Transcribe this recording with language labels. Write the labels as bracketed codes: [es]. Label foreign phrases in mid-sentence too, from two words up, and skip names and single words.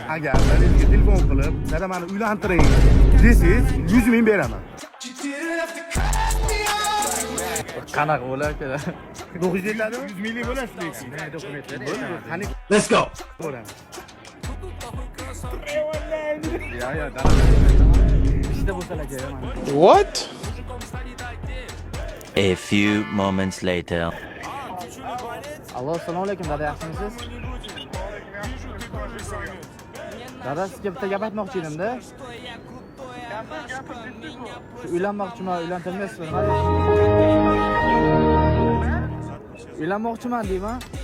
[uz] Agar sizga telefon qilib, "Dada, meni uylantiring" desangiz, 100 ming beraman. Qanaqa bo'lar-ku? 900 yetadimi? 100 minglik bo'lasiz lekin. Nima dokumentlar? Qani [en] Let's go. [uz] bo'laman. Yo'q, ishda bo'lsalar kerak mana. What? [en] A few moments later. [uz] Allo, assalomu alaykum, dada, yaxshimisiz? Dada, sizga bitta gap aytmoqchi edim-da. Uylanmoqchiman, uylantirmaysizmi? Uylanmoqchiman deyman.